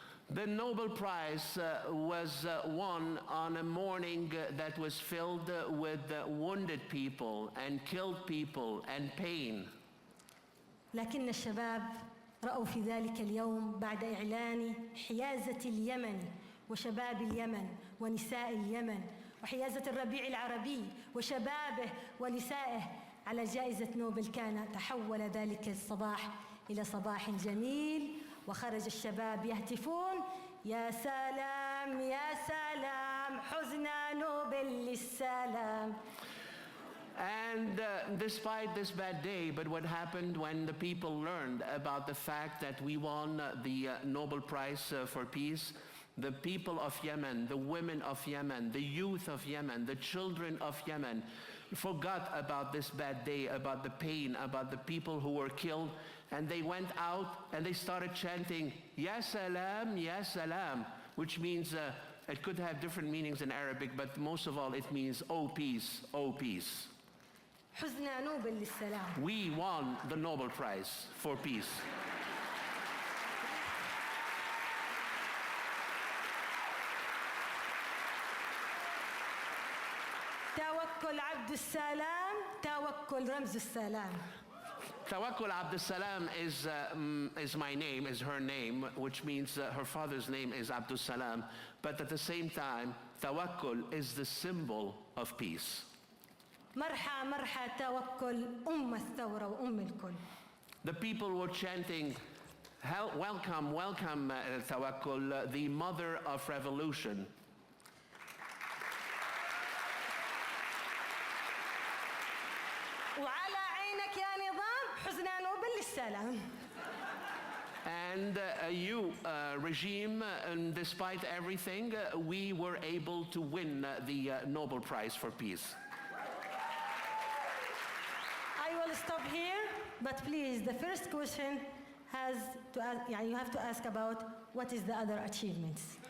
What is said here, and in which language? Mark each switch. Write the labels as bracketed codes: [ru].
[en] The Nobel Prize was won on a morning that was filled with wounded people and killed people and pain. [ar] لكن الشباب رأوا في ذلك اليوم بعد إعلان حيازة اليمن وشباب اليمن ونساء اليمن وحيازة الربيع العربي وشبابه ونسائه على جائزة نوبل، كان تحول ذلك الصباح إلى صباح جميل، وخرج الشباب يهتفون: يا سلام يا سلام حزن نوبل للسلام. [en] And despite this bad day, but what happened when the people learned about the fact that we won the Nobel Prize for Peace, the people of Yemen, the women of Yemen, the youth of Yemen, the children of Yemen forgot about this bad day, about the pain, about the people who were killed, and they went out and they started chanting, Ya Salam, which means, it could have different meanings in Arabic, but most of all it means, oh peace, oh peace. [ar] حزنا نوبل للسلام. [en] We won the Nobel Prize for Peace. [ar] توكل عبد السلام، توكل رمز السلام. [en] Tawakkol Abdus-Salam is my name, is her name, which means her father's name is Abdus-Salam. But at the same time, Tawakkol is the symbol of peace. [ar] مرحى مرحى توكل الثورة الكل. [en] The people were chanting, welcome, welcome Tawakkol, the mother of revolution. [ar] وعلى عينك يا نظام حزنا نوبل للسلام. [en] And you, regime, and despite everything, we were able to win the Nobel Prize for Peace. I will stop here, but please, the first question has to ask, you have to ask about what is the other achievements.